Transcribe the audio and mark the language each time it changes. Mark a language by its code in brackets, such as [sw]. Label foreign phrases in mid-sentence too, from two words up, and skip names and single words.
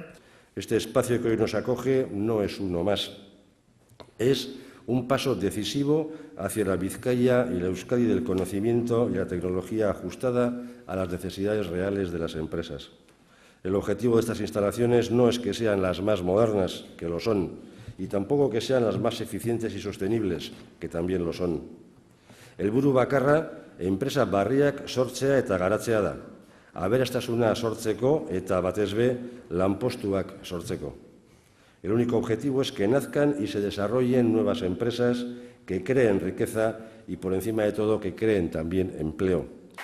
[es] Este espacio que hoy nos acoge no es uno más, es un paso decisivo hacia la Vizcaya y la Euskadi del conocimiento y la tecnología ajustada a las necesidades reales de las empresas. El objetivo de estas instalaciones no es que sean las más modernas, que lo son, y tampoco que sean las más eficientes y sostenibles, que también lo son. [eu] Helburu bakarra, enpresa berriak sortzea eta garatzea da. Aberastasuna sortzeko eta batez be lanpostuak sortzeko. [es] El único objetivo es que nazcan y se desarrollen nuevas empresas que creen riqueza y, por encima de todo, que creen también empleo.